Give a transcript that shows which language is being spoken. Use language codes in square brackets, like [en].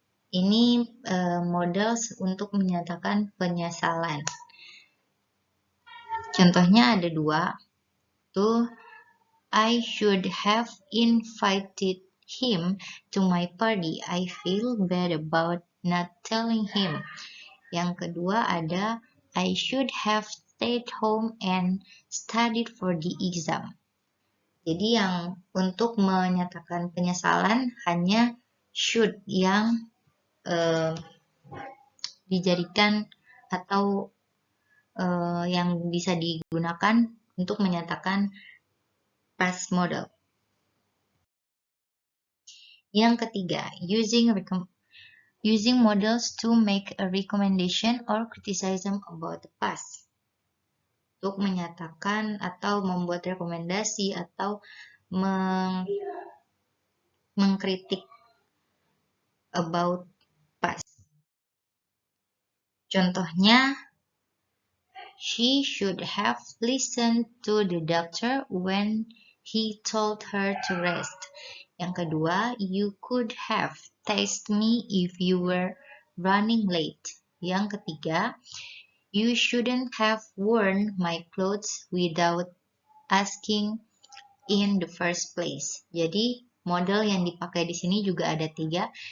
[id] Ini model untuk menyatakan penyesalan. Contohnya ada dua. [en] Tuh, I should have invited him to my party. I feel bad about not telling him. [id] Yang kedua ada [en] I should have stayed home and studied for the exam. [id] Jadi yang untuk menyatakan penyesalan hanya should yang dijadikan atau yang bisa digunakan untuk menyatakan past model. Yang ketiga, [en] using models to make a recommendation or criticism about the past. [id] Untuk menyatakan atau membuat rekomendasi atau mengkritik about past. Contohnya, [en] she should have listened to the doctor when he told her to rest. [id] Yang kedua, [en] you could have texted me if you were running late. [id] Yang ketiga, [en] you shouldn't have worn my clothes without asking in the first place. [id] Jadi, model yang dipakai di sini juga ada 3.